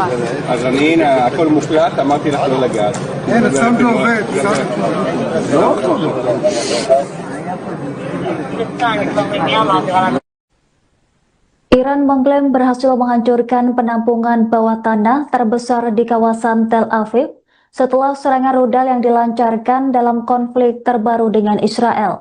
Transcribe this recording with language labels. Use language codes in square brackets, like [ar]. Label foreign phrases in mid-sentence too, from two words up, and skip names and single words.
[he] אז אני, הנה, הכל מוקלט, אמרתי לך לא לגעת. אין, הצלם לא עובד. לא? [id] Iran mengklaim berhasil menghancurkan penampungan bawah tanah terbesar di kawasan Tel Aviv setelah serangan rudal yang dilancarkan dalam konflik terbaru dengan Israel.